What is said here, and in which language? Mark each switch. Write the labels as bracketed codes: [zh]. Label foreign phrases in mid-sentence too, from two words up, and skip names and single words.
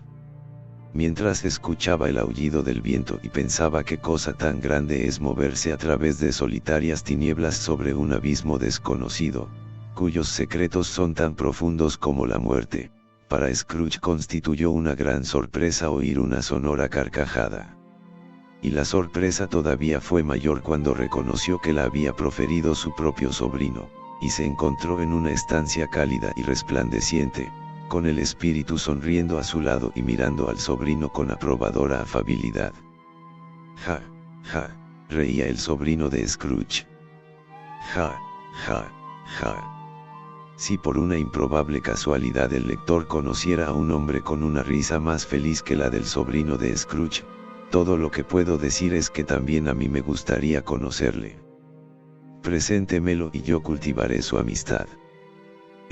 [es] Mientras escuchaba el aullido del viento y pensaba qué cosa tan grande es moverse a través de solitarias tinieblas sobre un abismo desconocido, cuyos secretos son tan profundos como la muerte, para Scrooge constituyó una gran sorpresa oír una sonora carcajada. Y la sorpresa todavía fue mayor cuando reconoció que la había proferido su propio sobrino, y se encontró en una estancia cálida y resplandeciente, con el espíritu sonriendo a su lado y mirando al sobrino con aprobadora afabilidad. Ja, ja, reía el sobrino de Scrooge. Ja, ja, ja. Si por una improbable casualidad el lector conociera a un hombre con una risa más feliz que la del sobrino de Scrooge, todo lo que puedo decir es que también a mí me gustaría conocerle. Preséntemelo y yo cultivaré su amistad.